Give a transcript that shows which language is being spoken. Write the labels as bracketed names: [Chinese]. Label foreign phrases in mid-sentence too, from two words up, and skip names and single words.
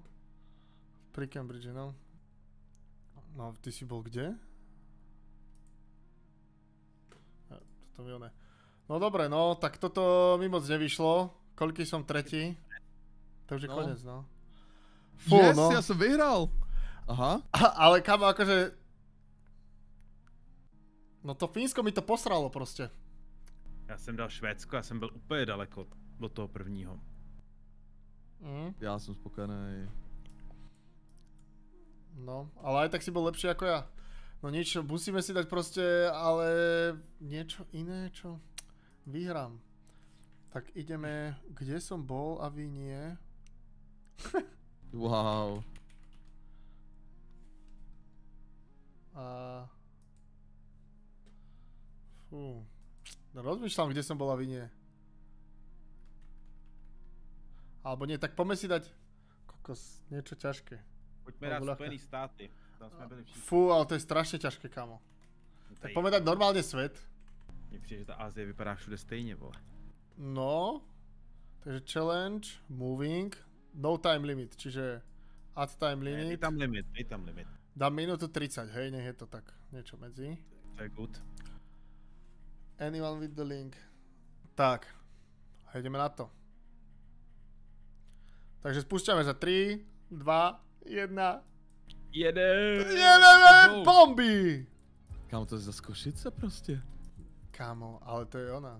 [Slovak] Pri Cambridge, no. No, ty si bol kde? Toto mi oné. No dobre, no, tak toto mi moc nevyšlo. Koľký som tretí? To už je No. [Czech] konec, no. Fú, Yes, no. já jsem vyhrál. Aha. [Slovak] Ale kamo, akože... No to Fínsko mi to posralo prostě. [Czech] Já jsem dal Švédsko, já jsem byl úplně daleko od toho prvního. Já jsem spokojený. No, [Slovak] ale aj tak si bol lepší ako ja. No nič, musíme si dať proste, ale niečo iné, čo vyhrám. Tak ideme, kde som bol a vy nie. Wow. A... Fú. No rozmýšľam, kde som bol a vy nie. Alebo nie, tak poďme si dať kokos, niečo ťažké. [Czech] Pojďme dát Spojený státy. Tam jsme byli všichni. [Slovak] Fú, ale to je strašne ťažké, kamo. Tak poďme dať normálne svet. [Czech] Mně přijde, že ta Asie vypadá všude stejně, vole. [Slovak] No. Takže [English] challenge, moving. No time limit, čiže add time [Czech] Ne, [English] limit. [Czech] dej tam limit. [Slovak] Dám minútu 30, hej, nech je to tak niečo medzi. To je good. [English] Anyone with the link. [Slovak] Tak, a ideme na to. Takže spúšťame za 3, 2, 1. [Czech] Jedeme bomby! [Slovak] Kámo, to je za Košice prostě. Kámo, ale to je ona.